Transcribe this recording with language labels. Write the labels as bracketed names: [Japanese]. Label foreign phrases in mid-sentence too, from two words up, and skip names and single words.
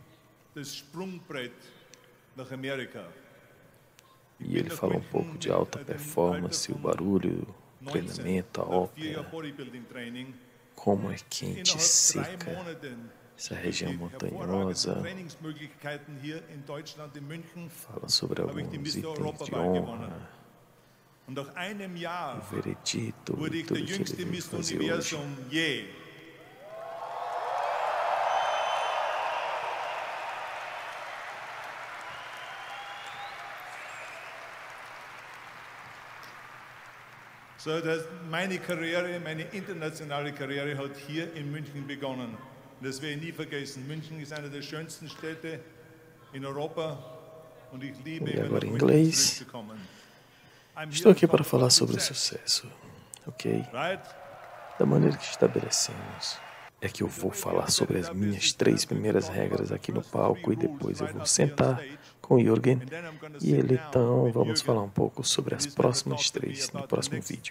[Portuguese] E ele fala um pouco de alta performance, o barulho, o treinamento, a ópera, como é quente e seca essa região montanhosa. Fala sobre alguns itens de honra, o veredito e tudo que ele veio fazer hoje. [German] So, meine internationale Karriere hat hier in München begonnen. Das werde ich nie vergessen. München ist eine der schönsten Städte in Europa und ich liebe [Portuguese] E agora em inglês. Estou aqui para falar sobre o sucesso, ok? Da maneira que estabelecemos. É que eu vou falar sobre as minhas 3 primeiras regras aqui no palco e depois eu vou sentar com o Jürgen e ele, então vamos falar um pouco sobre as próximas 3 no próximo vídeo.